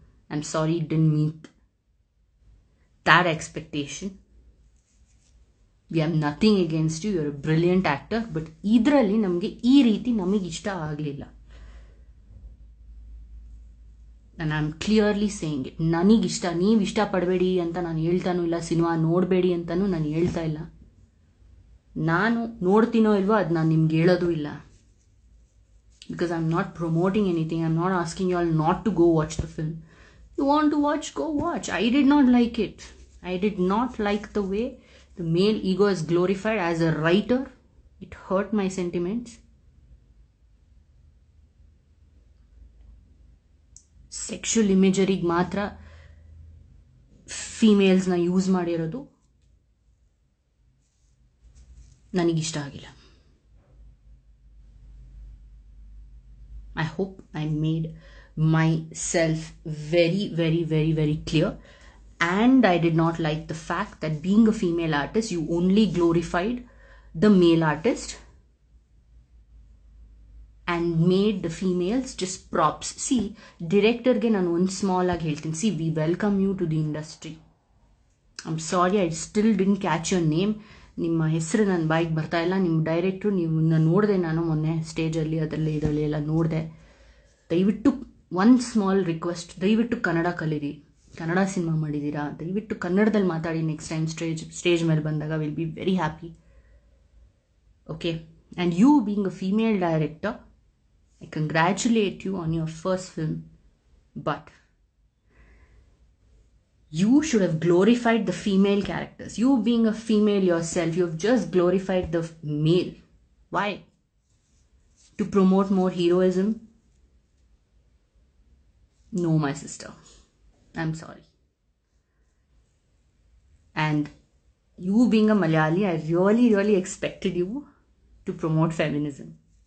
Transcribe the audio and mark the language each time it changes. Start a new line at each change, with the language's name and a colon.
English: I am sorry, didn't meet that expectation. We have nothing against you, you're a brilliant actor, but
Kannada: ಇದರಲ್ಲಿ ನಮಗೆ ಈ ರೀತಿ ನಮಗೆ ಇಷ್ಟ ಆಗಲಿಲ್ಲ.
English: and I'm clearly saying it.
Kannada: ನನಗಿಷ್ಟ, ನೀವು ಇಷ್ಟಪಡಬೇಡಿ ಅಂತ ನಾನು ಹೇಳ್ತಾನೂ ಇಲ್ಲ, ಸಿನಿಮಾ ನೋಡಬೇಡಿ ಅಂತಲೂ ನಾನು ಹೇಳ್ತಾ ಇಲ್ಲ. ನಾನು ನೋಡ್ತೀನೋ ಇಲ್ವೋ ಅದು ನಾನು ನಿಮ್ಗೆ ಹೇಳೋದು ಇಲ್ಲ.
English: because I'm not promoting anything, I'm not asking you all not to go watch the film. You want to watch, go watch. I did not like it. I did not like the way the male ego is glorified. As a writer, it hurt my sentiments.
Kannada: Sexual imagery ಮಾತ್ರ ಫೀಮೇಲ್ಸ್ನ use ಮಾಡಿರೋದು ನನಗಿಷ್ಟ ಆಗಿಲ್ಲ.
English: I hope I made myself very, very, very, very clear. And I did not like the fact that being a female artist, you only glorified the male artist and made the females just props. See, director
Kannada: ge nanu one small agi heltini.
English: See, we welcome you to the industry. I'm sorry, I still didn't catch your name.
Kannada: ನಿಮ್ಮ ಹೆಸರು ನನ್ನ ಬಾಯಿಗೆ ಬರ್ತಾ ಇಲ್ಲ. ನಿಮ್ಮ ಡೈರೆಕ್ಟ್ರು ನೀವು ನೋಡಿದೆ, ನಾನು ಮೊನ್ನೆ ಸ್ಟೇಜಲ್ಲಿ ಅದರಲ್ಲಿ ಇದರಲ್ಲಿ ಎಲ್ಲ ನೋಡಿದೆ. ದಯವಿಟ್ಟು ಒನ್ ಸ್ಮಾಲ್ ರಿಕ್ವೆಸ್ಟ್, ದಯವಿಟ್ಟು ಕನ್ನಡ ಕಲೀರಿ. ಕನ್ನಡ ಸಿನಿಮಾ ಮಾಡಿದ್ದೀರಾ, ದಯವಿಟ್ಟು ಕನ್ನಡದಲ್ಲಿ ಮಾತಾಡಿ. ನೆಕ್ಸ್ಟ್ ಟೈಮ್ ಸ್ಟೇಜ್ ಮೇಲೆ ಬಂದಾಗ
English: Will be very happy. Okay, and you being a female director, I congratulate you on your first film, but you should have glorified the female characters. You being a female yourself, you have just glorified the male. Why? To promote more heroism? No, my sister. I'm sorry. And you being a Malayali, I really, really expected you to promote feminism.